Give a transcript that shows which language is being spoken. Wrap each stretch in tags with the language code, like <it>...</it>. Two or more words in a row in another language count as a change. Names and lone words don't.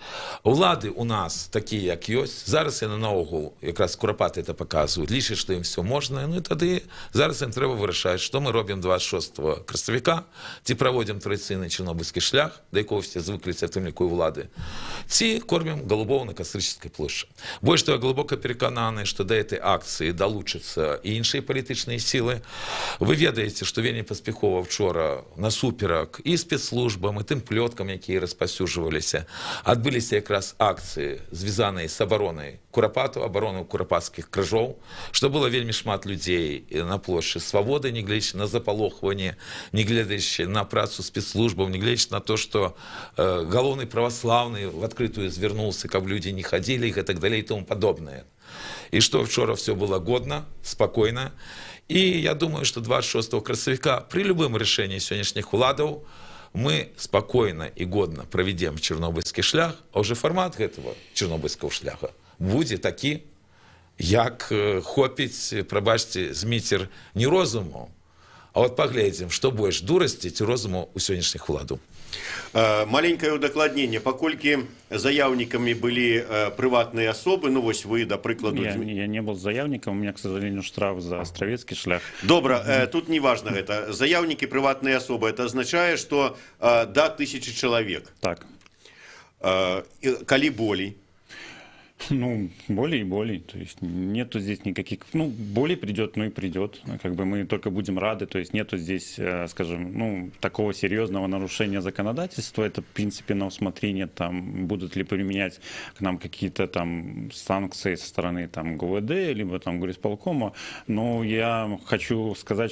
<be>Улады у нас такія, як ёсць. Зараз яны наогул, якраз курапаты это паказваюць, лічаць, што ім все можна. Ну і тады зараз ім трэба вырашаць, што мы робім 26 красавіка, ці праводзім традыцыйны чарнобыльскі шлях, да якого все звыкліся, в тым ліку і ўлады, ці кормім голубоў на Кастрычніцкай плошчы. Больш того, я глубоко перакананы, што да этой акцыі далучацца і іншыя палітычныя сілы. Вы ведаеце, што вельмі паспяхова вчора насуперак і спецслужбам, і тым плёткам, якія распаўсюджваліся, адбыліся якраз акцыі, звязаныя з абаронай курапату, абарону курапацкіх крыжоў, што было вельмі шмат людзей на плошчы Свабоды, не глядзячы на запалохванне, не глядзячы на працу спецслужбаў, не глядзячы на то, што галоўны праваслаўны в адкрытую звярнуўся, каб людзі не хадзілі, і гэтак далей і тому падобнае. І што вчора все было годна, спакойна. І я думаю, што 26 красавіка при любым рашэнні сённяшніх уладаў</be> <ru>мы спокойно и годно проведем чернобыльский шлях, а уже формат этого чернобыльского шляха будет таки,</ru> <be>як хопить, пробачьте, Зміцер, не розуму,</be> <ru>а вот поглядим, что больше дурости</ru> <be>ці розуму у сённяшніх уладаў.</be> <ru>Маленькое удакладненне, паколькі заявниками были приватные особы,</ru> <be>ну вось вы, да прыкладу...</be> <ru>Я не был заявником, у меня, к сожалению, штраф за Островецкий шлях. Добра, тут не важно это. Заявники приватные особы, это означает, что до 1000 человек. Так.</ru> <be>Калі болей? Ну,</be> <ru>более и более, то есть нету здесь никаких, ну, более придет, ну и придет, как бы мы только будем рады, то есть нету здесь, скажем, ну, такого серьезного нарушения законодательства, это, в принципе, на усмотрение, там, будут ли применять к нам какие-то там санкции со стороны, там, ГУВД, либо, там, горисполкома, но я хочу сказать,</ru>